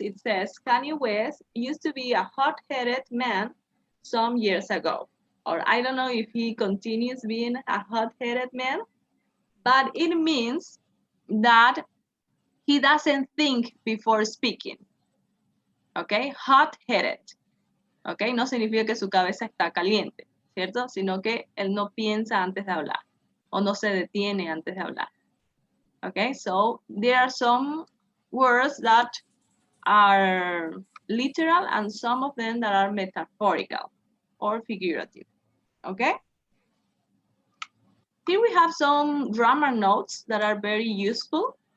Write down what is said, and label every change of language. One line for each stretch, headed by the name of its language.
English: It says, Kanye West used to be a hot-headed man some years ago. Or I don't know if he continues being a hot-headed man, but it means that he doesn't think before speaking. Okay, hot-headed.
Spanish: Okay, no significa que su cabeza está caliente, ¿cierto? Sino que él no piensa antes de hablar o no se detiene antes de hablar.
English: Okay, so there are some words that are literal and some of them that are metaphorical or figurative. Okay? Here we have some grammar notes that are very useful.